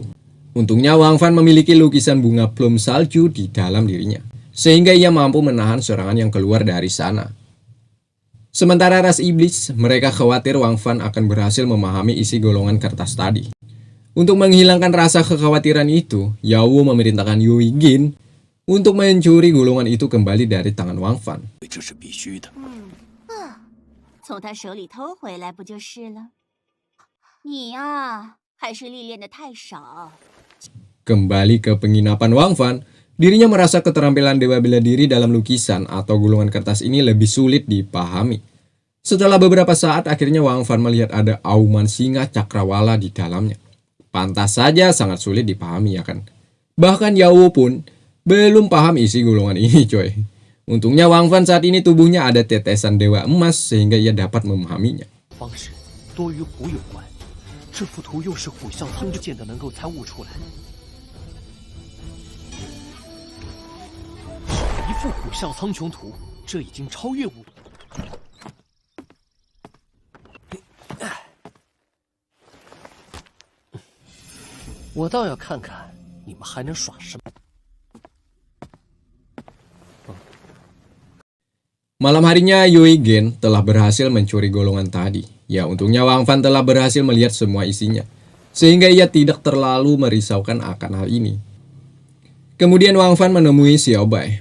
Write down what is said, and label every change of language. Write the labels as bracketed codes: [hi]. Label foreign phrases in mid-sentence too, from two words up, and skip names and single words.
[id] Untungnya Wang Fan memiliki lukisan bunga plum salju di dalam dirinya, sehingga ia mampu menahan serangan yang keluar dari sana. Sementara ras iblis, mereka khawatir Wang Fan akan berhasil memahami isi golongan kertas tadi. Untuk menghilangkan rasa kekhawatiran itu, Yawo memerintahkan Yui Gin untuk mencuri golongan itu kembali dari tangan Wang Fan. [zh] 这是必须的。从他手里偷回来不就是了？你呀，还是历练的太少。 [id] Kembali ke penginapan Wang Fan, dirinya merasa keterampilan dewa bela diri dalam lukisan atau gulungan kertas ini lebih sulit dipahami. Setelah beberapa saat, akhirnya Wang Fan melihat ada auman singa cakrawala di dalamnya. Pantas saja sangat sulit dipahami ya kan. Bahkan Yawo pun belum paham isi gulungan ini, coy. Untungnya Wang Fan saat ini tubuhnya ada tetesan dewa emas sehingga ia dapat memahaminya. [zh] 方式多与虎有关，这幅图又是虎啸苍之剑的，能够参悟出来。一幅虎啸苍穹图，这已经超越悟。我倒要看看你们还能耍什么。 [id] Malam harinya Yui Gen telah berhasil mencuri golongan tadi. Ya, untungnya Wang Fan telah berhasil melihat semua isinya, sehingga ia tidak terlalu merisaukan akan hal ini. Kemudian Wang Fan menemui Xiao Bai.